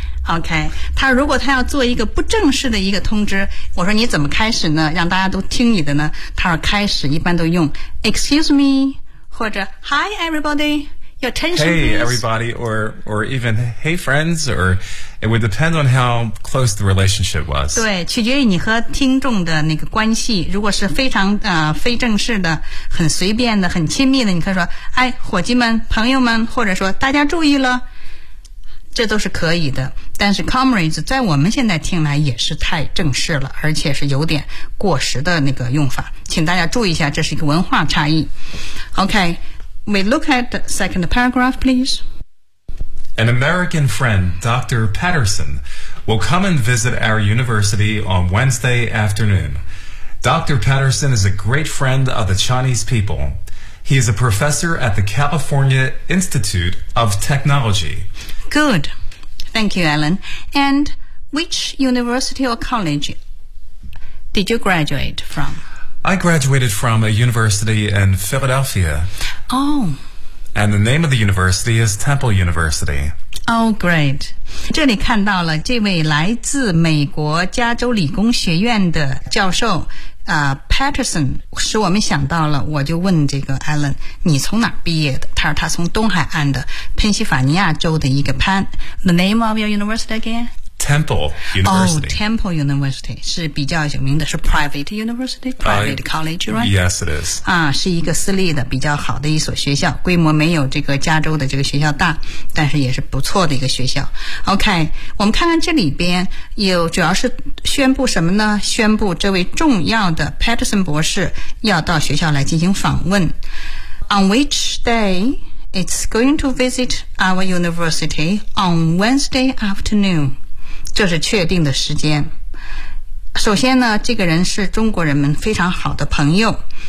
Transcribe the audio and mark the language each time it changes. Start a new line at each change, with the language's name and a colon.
Chinese: Okay, 他如果他要做一个不正式的一个通知，我说你怎么开始呢，让大家都听你的呢，他说开始一般都用
English: excuse me,
Chinese: 或者
English: hi everybody,Your attention, hey, please. Everybody, or even, hey, friends, or it would depend on how close the relationship was.
Chinese: 对，取决于你和听众的那个关系。如果是非常非正式的、很随便的、很亲密的，你可以说，哎，伙计们、朋友们，或者说大家注意了，这都是可以的。但是 comrades 在我们现在听来也是太正式了，而且是有点过时的那个用法。请大家注意一下，这是一个文化差异。
English: OK. We look at the second paragraph, please. An American friend, Dr. Patterson, will come and visit our university on Wednesday afternoon. Dr. Patterson is a great friend of the Chinese people. He is a professor at the California Institute of Technology. Good. Thank you, Alan. And which university or college did you graduate from? I graduated from a university in Philadelphia. Oh. And the name of the university is Temple University. Oh, great.
Chinese: 这里看到了这位来自美国加州理工学院的教授、Patterson, 使我们想到了，我就问这个 Alan, 你从哪毕业的？他说他从东海岸的宾夕法尼亚州的一个潘。
English: The name of your university again? Temple University.
Chinese: Oh, Temple University 是比较有名的，是
English: private university, private college, right? Yes, it is.
Chinese: 啊，是一个私立的比较好的一所学校，规模没有这个加州的这个学校大，但是也是不错的一个学校。 OK, 我们看看这里边有主要是宣布什么呢？宣布这位重要的 Patterson 博士要到学校来进行访问。
English: On which day it's going to visit our university on Wednesday afternoon?
Chinese: 这是确定的时间。首先呢，这个人是中国人们非常好的朋友。